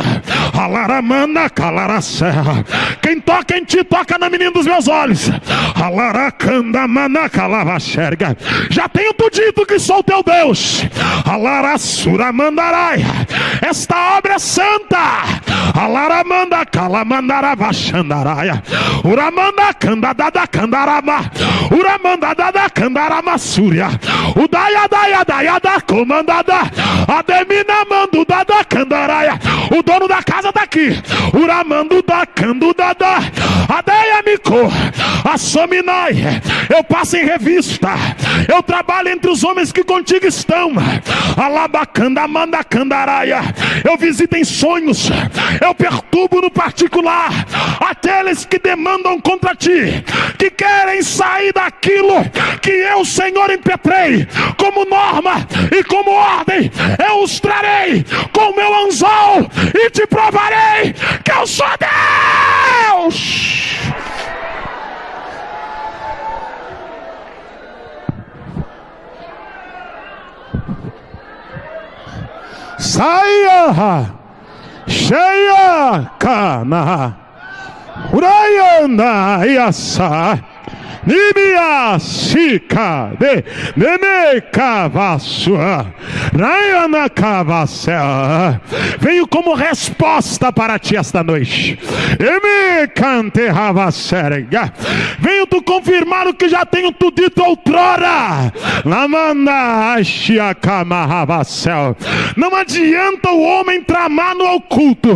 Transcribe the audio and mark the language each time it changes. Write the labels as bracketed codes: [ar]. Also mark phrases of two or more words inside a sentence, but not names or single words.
[pt] Alaramanda, calaracera. Quem toca em ti, toca na menina dos meus olhos. Alaracandamana, calavaxerga. Já tenho tu dito que sou teu Deus. Alaraçuramandaraia. Esta obra é santa. Alaramanda, calamandaravaxandaraia. Uramanda, candadada, candarama. Uramanda, dada, candarama, súria. Udaya, daya, daya, da, comandada. Ademina, mando, dada, candaraia. O dono da casa tá aqui. Uramando, da, candudada. Adeia, mico. Assominai. Eu passo em revista. Eu trabalho entre os homens que contigo estão. Alabacanda, manda, candaraia. Eu visito em sonhos. Eu perturbo no particular aqueles que demandam contra ti, que querem sair daquilo que eu, Senhor, impetrei como norma e como ordem. Eu os trarei com o meu anzol e te provarei que eu sou Deus. Saia, cheia, cana, uraiana, iassa, Nibia, Sica, de Neme Cavassua, Rayana Cavassua. Venho como resposta para ti esta noite. Eme Cante Ravasserga. Venho tu confirmar o que já tenho tu dito outrora. Lamanda Ashiakama Ravassel. Não adianta o homem tramar no oculto.